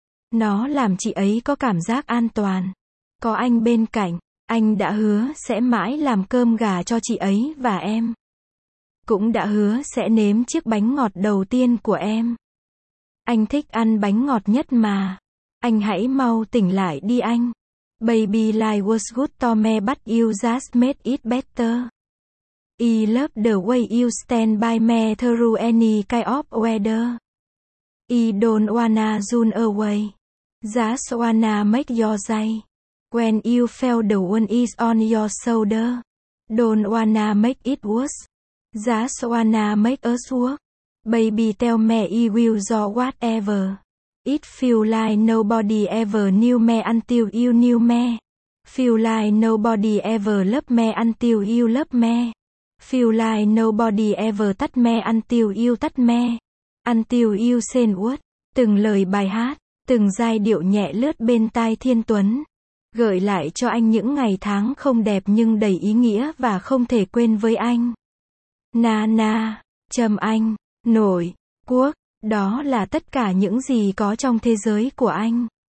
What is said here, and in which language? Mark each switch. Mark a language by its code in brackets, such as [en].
[vi] Nó làm chị ấy có cảm giác an toàn. Có anh bên cạnh, anh đã hứa sẽ mãi làm cơm gà cho chị ấy và em. Cũng đã hứa sẽ nếm chiếc bánh ngọt đầu tiên của em. Anh thích ăn bánh ngọt nhất mà. Anh hãy mau tỉnh lại đi anh. [en] Baby life was good to me but you just made it better. I love the way you stand by me through any kind of weather. I don't wanna run away. Just wanna make your day. When you feel the wound is on your shoulder. Don't wanna make it worse. Just wanna make us work. Baby tell me you will do whatever. It feel like nobody ever knew me until you knew me. Feel like nobody ever loved me until you loved me. Feel like nobody ever touched me until you touched me. Until you said what? [vi] Từng lời bài hát, từng giai điệu nhẹ lướt bên tai Thiên Tuấn. Gợi lại cho anh những ngày tháng không đẹp nhưng đầy ý nghĩa và không thể quên với anh. Na na, Trâm anh, nổi, quốc. Đó là tất cả những gì có trong thế giới của anh.